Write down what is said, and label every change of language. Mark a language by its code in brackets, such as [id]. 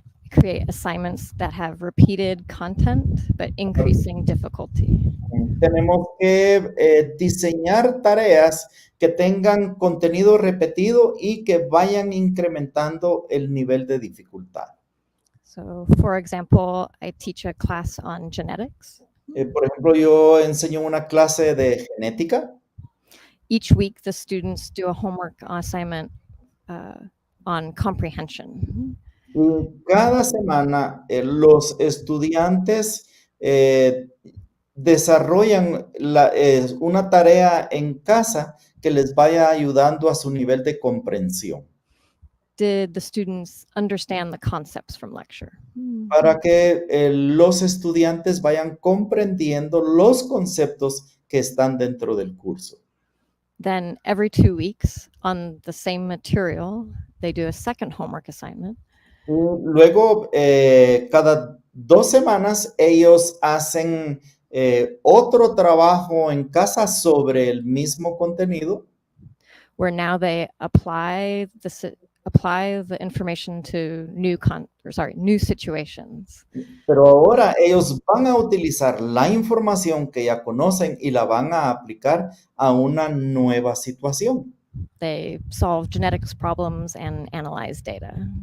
[en] create assignments that have repeated content but increasing difficulty. [es] tenemos que diseñar tareas que tengan contenido repetido y que vayan incrementando el nivel de dificultad. [en] So, for example, I teach a class on genetics. [es] Por ejemplo, yo enseño una clase de genética. [en] Each week, the students do a homework assignment on comprehension. [es] Y cada semana los estudiantes desarrollan una tarea en casa que les vaya ayudando a su nivel de comprensión. [en] Did the students understand the concepts from lecture? [es] Para que los estudiantes vayan comprendiendo los conceptos que están dentro del curso. [en] Then every 2 weeks on the same material, they do a second homework assignment. [es] Luego, cada 2 semanas, ellos hacen otro trabajo en casa sobre el mismo contenido. [en] Where now they apply the information to new situations. [es] Pero ahora ellos van a utilizar la información que ya conocen y la van a aplicar a una nueva situación. [en] They solve genetics problems and analyze data.